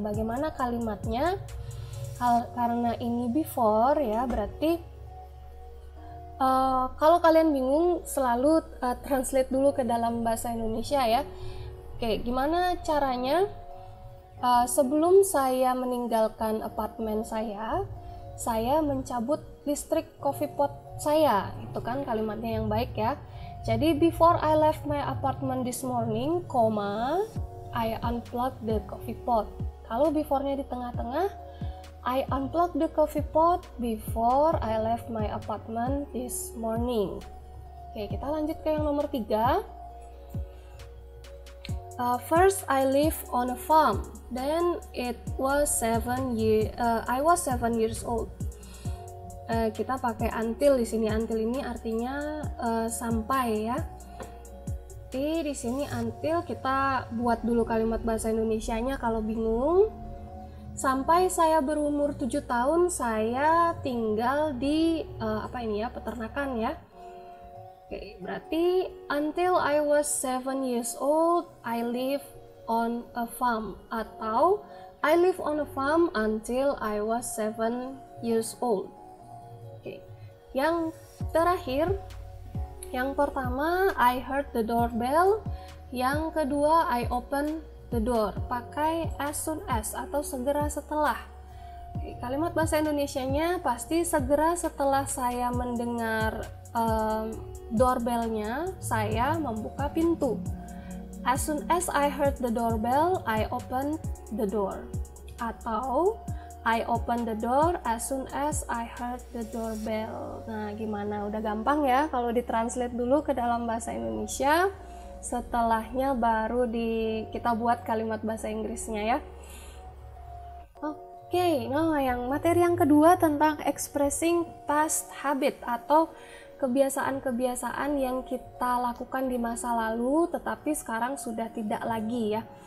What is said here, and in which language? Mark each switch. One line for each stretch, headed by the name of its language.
Indonesian: Bagaimana kalimatnya? Karena ini before ya, berarti kalau kalian bingung selalu translate dulu ke dalam bahasa Indonesia ya. Oke, gimana caranya? Sebelum saya meninggalkan apartemen saya mencabut listrik
English: coffee pot
Indonesian: saya. Itu kan kalimatnya yang baik ya.
English: Jadi before I left my apartment this morning, I unplugged the coffee pot.
Indonesian: Kalau before-nya di tengah-tengah,
English: I unplugged the coffee pot before I left my apartment this morning.
Indonesian: Oke, kita lanjut ke yang nomor 3.
English: First I live on a farm. Then I was 7 years old.
Indonesian: Kita pakai until di sini. Until ini artinya sampai ya. Jadi di sini until kita buat dulu kalimat bahasa Indonesianya kalau bingung. Sampai saya berumur 7 tahun saya tinggal di peternakan ya. Oke, berarti
English: until I was 7 years old, I live on a farm, atau I live on a farm until I was 7 years old.
Indonesian: Oke. Yang terakhir, yang pertama
English: I heard the doorbell,
Indonesian: yang kedua
English: I open the door.
Indonesian: Pakai
English: as soon as
Indonesian: atau segera setelah. Oke, kalimat bahasa Indonesianya pasti segera setelah saya mendengar doorbellnya, saya membuka pintu.
English: As soon as I heard the doorbell, I opened the door.
Indonesian: Atau
English: I opened the door as soon as I heard the doorbell.
Indonesian: Nah, gimana? Udah gampang ya kalau ditranslate dulu ke dalam bahasa Indonesia. Setelahnya baru kita buat kalimat bahasa Inggrisnya ya. Oke, nah yang materi yang kedua tentang expressing past habit atau kebiasaan-kebiasaan yang kita lakukan di masa lalu tetapi sekarang sudah tidak lagi ya.